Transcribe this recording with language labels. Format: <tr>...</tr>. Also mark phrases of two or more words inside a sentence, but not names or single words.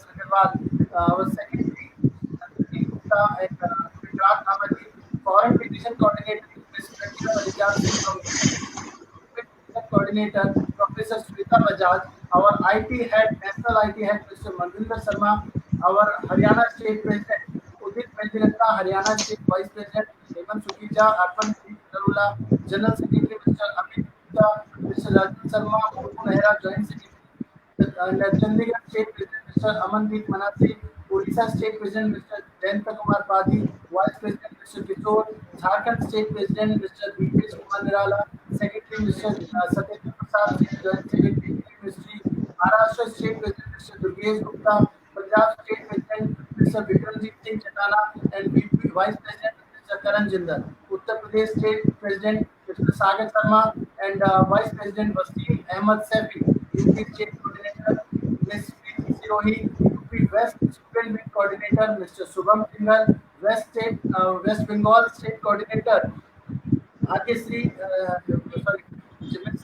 <en>Agarwal, our secretary, and Gujarat Nabadi, foreign petition coordinator, Mr. Coordinator, Professor Srita Bajaj, our IT head, national IT head, Mr. Manvinder Sharma, our Haryana State President, Udit Mendilata, Haryana State Vice President, Hemant Sukija, Arpan Darula, General Secretary, Mr. Amit Gupta, Mr. Rajan Sharma, Muthu Nehra, Joint Secretary, and Chandigarh State President, Mr. Amandeep Manasi, Odisha State President, Mr. Jayanta Kumar Padi, Vice President, Mr. Kishore, Jharkhand State President, Mr. Deepesh Kumar Nirala, Secretary, Mr. Satyendra Prasad, Joint Secretary, Ministry, Maharashtra State President, Mr. Durgesh Gupta, Punjab State President, Mr. Vikramjit Singh Chatana, and VP Vice President, Mr. Karan Jindal, Uttar Pradesh State President, Mr. Sagar Sharma, and Vice President Wasim Ahmad Safi, UP State Coordinator, Ms. Preeti Sirohi, UP West Student Wing Coordinator, Mr. Subham Singhal, West Bengal State Coordinator Bhagyashree, sorry, Ms.</en>